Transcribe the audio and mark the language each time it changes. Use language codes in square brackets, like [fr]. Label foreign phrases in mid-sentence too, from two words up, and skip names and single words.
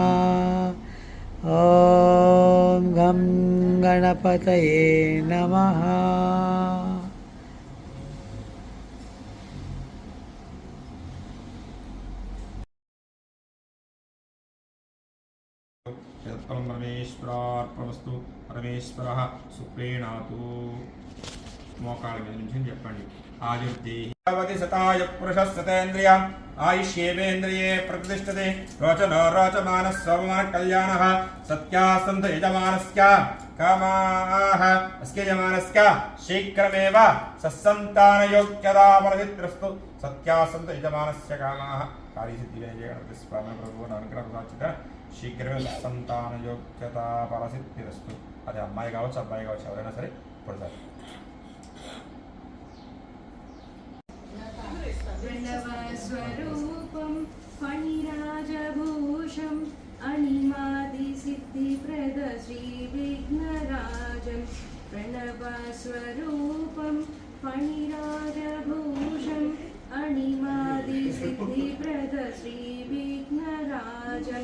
[sa] ॐ घं गणपतये नमः। यत्फलं परमेश्वरार्पणमस्तु। परमेश्वरः सुप्रीणातु। [te] మోకాళ్ళ మీద నుంచి చెప్పండి. [sa] ఆయుర్దేహి శతాయ పురుషः శతేంద్రియ ఆయుష్యేవేంద్రియే ప్రతిష్టతే రోచనో రోచమానः సోమమానः కళ్యాణः సత్యాసంత యజమానస్య కామాః అస్య యజమానస్య శీఘ్రమేవ సస్సంతానయోగ్యతా ఫలసిద్ధిరస్తు. సత్యాసంత యజమానస్య కామాః కార్యసిద్ధివిజయ గణపతి స్వామి ప్రభు అనుగ్రహ శీఘ్రమే సస్సంతానయోగ్యతా ఫలసిద్ధిరస్తు. [te] అది అమ్మాయి కావచ్చు అబ్బాయి కావచ్చు ఎవరైనా సరే పడతారు. [sa] प्रणवस्वरूपं फणिराजभूषम् अणिमादिसिद्धिप्रद श्रीविघ्नराजं। प्रणवस्वरूपं फणिराजभूषम् अणिमादिसिद्धिप्रद श्रीविघ्नराजं।